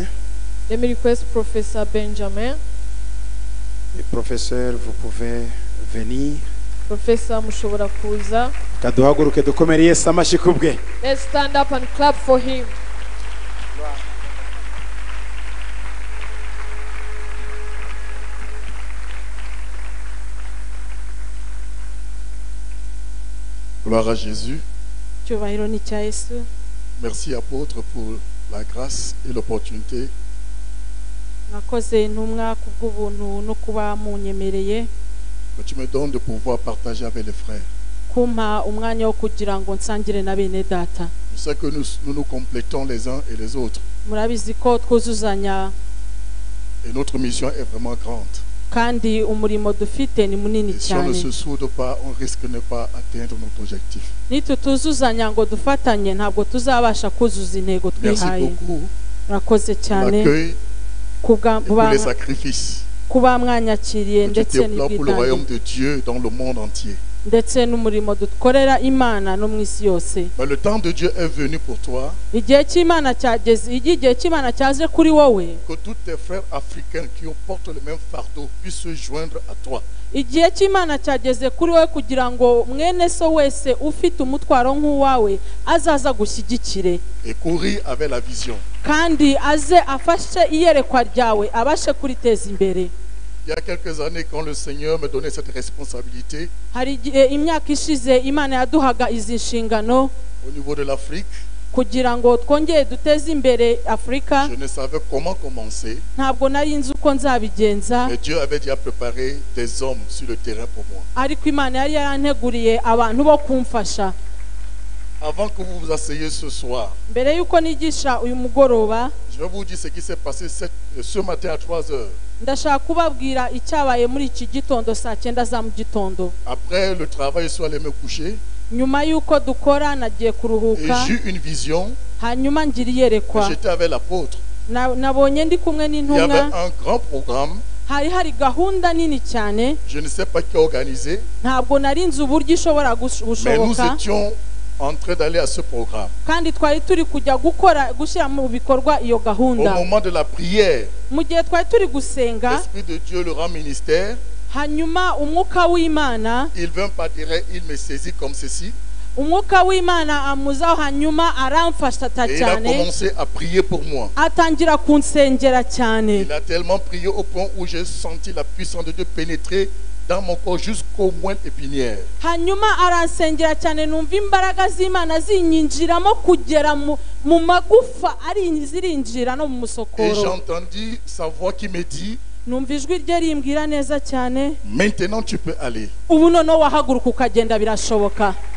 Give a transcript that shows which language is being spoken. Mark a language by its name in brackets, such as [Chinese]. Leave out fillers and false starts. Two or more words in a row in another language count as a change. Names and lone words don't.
[English] Let me request Professor Benjamin. [French] Et professeur, vous pouvez venir. [Kinyarwanda] Professor mushobora kuza. Kaduhaguruke dukomere Yesu amashyi kubwe. [English] Let's stand up and clap for him. [French] Gloire à Jésus. [Kinyarwanda] Cyubahiro ni cya Yesu. [French] Merci apôtre pour la grâce et l'opportunité [Kinyarwanda] Nakoze intumwa kubw'ubuntu no kuba munyemereye [French] que tu me donnes de pouvoir partager avec les frères. [Kinyarwanda] kumpa umwanya wo kugira ngo nsangire na bene data. [French] Je sais que nous complétons les uns et les autres. [Kinyarwanda] Murabizi ko twuzuzanya [French] Et notre mission est vraiment grande. [Kinyarwanda] kandi umurimo dufite ni munini [French] Et si on ne [Kinyarwanda] cyane. [French] se soude pas, on risque de ne pas atteindre notre objectif. [Kinyarwanda] Nitutuzuzanya ngo dufatanye ntabwo tuzabasha kuzuza intego [French] Merci [Kinyarwanda] twihaye. [French] beaucoup [Kinyarwanda] Murakoze [French] pour [Kinyarwanda] cyane [French] l'accueil et pour les sacrifices. [Kinyarwanda] kuba mwanyakiriye [French] Que tu [Kinyarwanda] ndetse [French] déploies pour le royaume [Kinyarwanda] n'ibwitange [French] de Dieu dans le monde entier. [Kinyarwanda] ndetse n'umurimo dukorera Imana no mu isi yose. [French] Mais le temps de Dieu est venu pour toi. [Kinyarwanda] Igihe cy'Imana cyageze, igihe cy'Imana cyaje kuri wowe. [French] Que tous tes frères africains qui portent le même fardeau puissent se joindre à toi. [Kinyarwanda] Igihe cy'Imana cyageze kuri wowe kugira ngo mwene so wese ufite umutwaro nk'uwawe azaza gushyigikire [French] Et courir avec la vision. [Kinyarwanda] kandi aze afashe iyerekwa ryawe abashe kuriteza imbere. [French] Il y a quelques années, quand le Seigneur me donnait cette responsabilité [Kinyarwanda] Hari igihe imyaka ishize Imana yaduhaga izi nshingano [French] au niveau de l'Afrique, [Kinyarwanda] kugira ngo twongere duteze imbere Afurika, [French] je ne savais comment commencer, [Kinyarwanda] ntabwo nari nzi uko nzabigenza, [French] mais Dieu avait déjà préparé des hommes sur le terrain pour moi. [Kinyarwanda] ariko Imana yari yaranteguriye abantu bo kumfasha. [French] Avant que vous vous asseyez ce soir, [Kinyarwanda] Mbere y'uko nigisha uyu mugoroba, [French] je vais vous dire ce qui s'est passé ce matin à 3 heures. [Kinyarwanda] ndashaka kubabwira icyabaye muri iki gitondo saa 9 za mu gitondo. [French] Après le travail, je suis allé me coucher [Kinyarwanda] Nyuma y'uko dukora nagiye [French] et [Kinyarwanda] kuruhuka, [French] j'ai eu une vision. [Kinyarwanda] hanyuma ngira iyerekwa. [French] J'étais avec l'apôtre. [Kinyarwanda] Nabonye ndi kumwe [French] Il y avait [Kinyarwanda] n'intumwa, [French] un grand programme. [Kinyarwanda] hari gahunda nini cyane, [French] Je ne sais pas qui a organisé, [Kinyarwanda] ntabwo nari nzi uburyo ishobora [French] mais nous [Kinyarwanda] gushoboka, [French] étions en train d'aller à ce programme. [Kinyarwanda] kandi twari turi kujya gushyira mu bikorwa iyo [French] Au [Kinyarwanda] gahunda. [French] moment de la prière, [Kinyarwanda] Mu gihe twari turi gusenga, [French] l'Esprit de Dieu, le grand ministère, [Kinyarwanda] hanyuma umwuka w'Imana, [French] il vint pas dire, il me saisit comme ceci. [Kinyarwanda] umwuka w'Imana amuzaho, hanyuma aramfasha [French] Et il a [Kinyarwanda] cyane, [French] commencé à prier pour moi. [Kinyarwanda] atangira kunsengera cyane. [French] Il a tellement prié au point où j'ai senti la puissance de Dieu pénétrer dans mon corps jusqu'au moelle épinière. [Kinyarwanda] Hanyuma aransengera cyane, numva imbaraga z'Imana zinyinjiramo kugera mu magufa zirinjira no mu [French] Et j'ai [Kinyarwanda] musokoro. [French] entendu sa voix qui me dit, [Kinyarwanda] Numva ijwi rye rimbwira neza cyane, [French] maintenant tu peux aller. [Kinyarwanda] ubu noneho wahaguruka ukagenda, birashoboka.